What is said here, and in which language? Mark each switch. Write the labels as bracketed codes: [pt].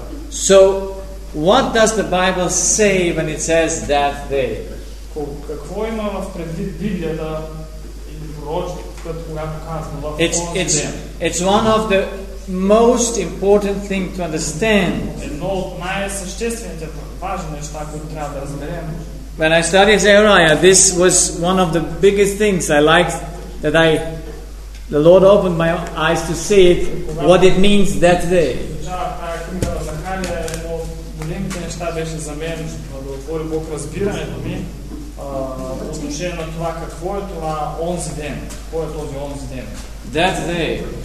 [en] So, what does the Bible say when it says that day? It's one of the most important thing to understand. [bg] Едно от най-съществените важни неща, които трябва да разберем. [en] When I studied Zechariah, this was one of the biggest things I liked, that I, the Lord opened my eyes to see it, what it means that day. That day.